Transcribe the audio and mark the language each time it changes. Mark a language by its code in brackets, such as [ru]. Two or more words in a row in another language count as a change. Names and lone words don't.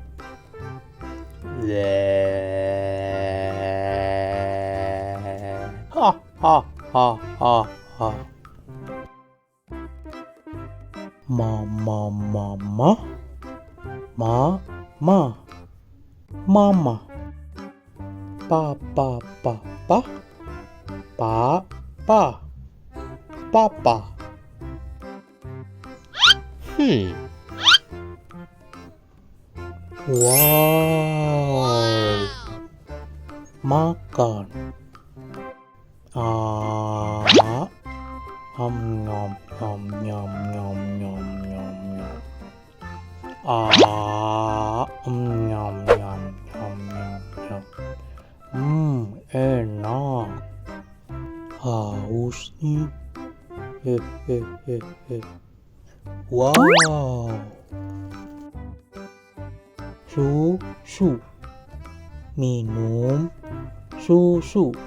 [id] le, ha ha ha ha ha, mama mama. Mama, papa, papa. Wow, makan. Nom nom nom nom nom nom nom nom. Nyam nyam nyam nyam nyam. Enak. Haus nih. Wow. Susu. Minum susu.